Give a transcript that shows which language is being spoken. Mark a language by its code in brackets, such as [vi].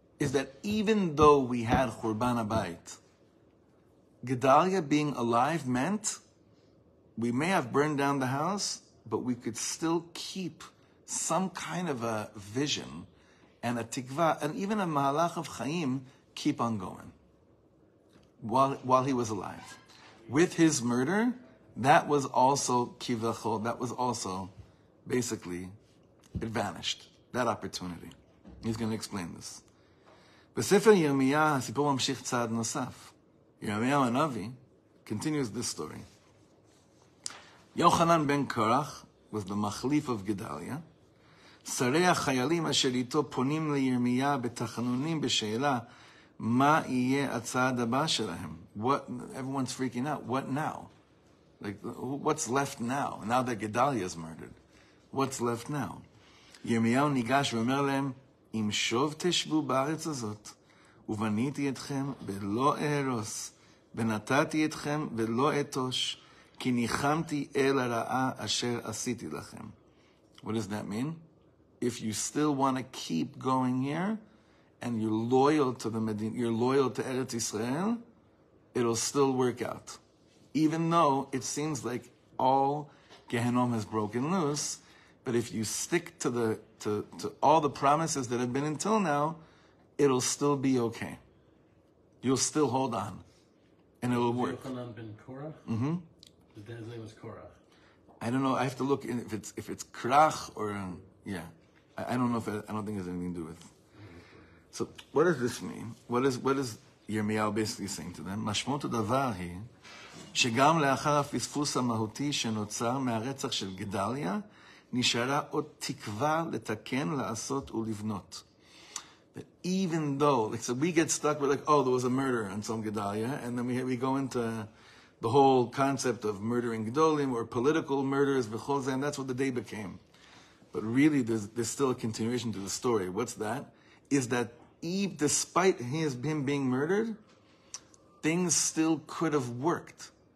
[en] Is that even though we had Churban Abayit, Gedalya being alive meant we may have burned down the house, but we could still keep some kind of a vision and a tikva, and even a mahalach of chaim keep on going while he was alive. With his murder, that was also kivachol, that was also basically, it vanished, that opportunity. He's going to explain this. [he] בספר ירמיה, הסיפור ממשיך צעד נוסף. [en] ירמיהו הנביא continues this story. Yochanan ben Korach was the machlif of Gedalya. [he] שרי החיילים אשר איתו פונים לירמיה בתחנונים בשאלה מה יהיה הצעד הבא שלהם? [en] Everyone's freaking out. What now? Like, what's left now? Now that Gedalya is murdered. What's left now? [he] ירמיהו ניגש ואומר להם, אם שוב תשבו בארץ הזאת, ובניתי אתכם ולא אהרוס, ונתתי אתכם ולא אתוש, כי ניחמתי אל הרעה אשר עשיתי לכם. [en] What does that mean? If you still want to keep going here, and you're loyal to the Medina, you're loyal to Eretz Israel, it'll still work out. Even though it seems like all Gehenom has broken loose, but if you stick to all the promises that have been until now, it'll still be okay. You'll still hold on, and it'll work. Yochanan ben Korach? Mm-hmm. His dad's name was Korach. I don't know. I have to look in if it's Krach or yeah. I don't know I don't think it has anything to do with. So what does this mean? What is Yirmiyahu basically saying to them? [he] משמעות הדבר היא שגם לאחר הפספוס המהותי שנוצר מהרצח של גדליה, נשארה עוד תקווה לתקן, לעשות ולבנות. [en] That even though, so we get stuck with there was a murder on Tzom Gedalya, and then we go into the whole concept of murdering Gedolim or political murders, and that's what the day became. But really, there's still a continuation to the story. What's that? Is that despite him being murdered, things still could have worked.